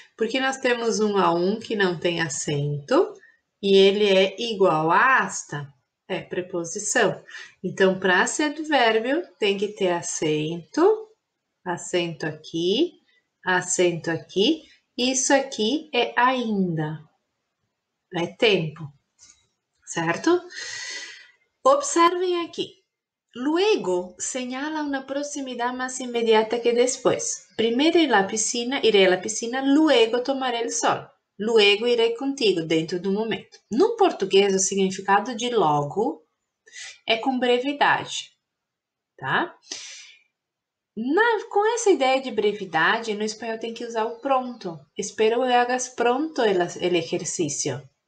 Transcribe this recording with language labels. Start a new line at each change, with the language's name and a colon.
Portuguese: Porque nós temos um aún que não tem acento e ele é igual a hasta, é preposição. Então, para ser advérbio, tem que ter acento, acento aqui, acento aqui. Isso aqui é ainda, é tempo, certo? Observem aqui.
Spanish: Luego señala una proximidad más inmediata que después. Primero iré a la piscina, luego tomaré el sol.
Portuguese: Luego irei contigo, dentro do momento. No português, o significado de logo é com brevidade, tá? Com essa ideia de brevidade, no espanhol tem que usar o pronto.
Spanish: Espero que hagas pronto el ejercicio.